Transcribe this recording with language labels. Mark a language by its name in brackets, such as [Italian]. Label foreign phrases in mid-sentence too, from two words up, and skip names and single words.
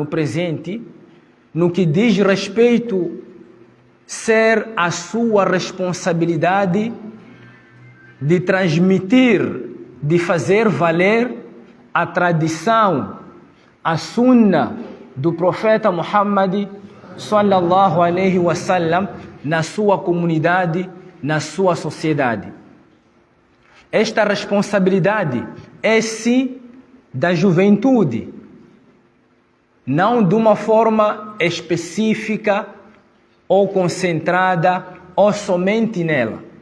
[Portuguese] presente, no que diz respeito ser a sua responsabilidade de transmitir, de fazer valer a tradição, a sunna do profeta Muhammad [Arabic] صلى الله عليه وسلم [Portuguese] na sua comunidade, na sua sociedade. Esta responsabilidade é sim da juventude, não de uma forma específica ou concentrada ou somente nela.